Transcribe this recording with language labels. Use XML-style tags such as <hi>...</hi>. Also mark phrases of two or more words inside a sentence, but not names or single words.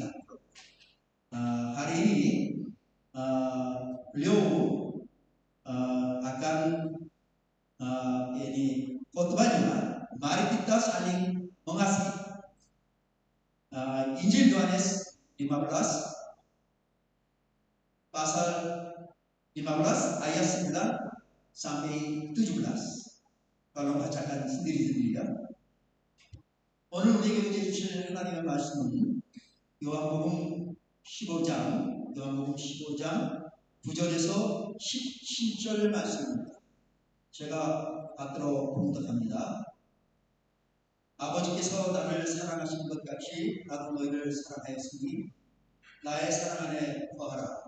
<id>Hari ini beliau akan khotbahnya, mari kita saling mengasihi. Injil Yohanes 15 pasal 15 ayat 9 sampai 17. kalau bacakan sendiri-sendiri ya.</id> <ko>오늘 우리에게 주시는 하나님의 말씀은 요한복음 15장 9절에서 17절 말씀입니다. 제가 받들어 봉독합니다. 아버지께서 나를 사랑하신 것 같이 나도 너희를 사랑하였으니 나의 사랑 안에 거하라.</ko>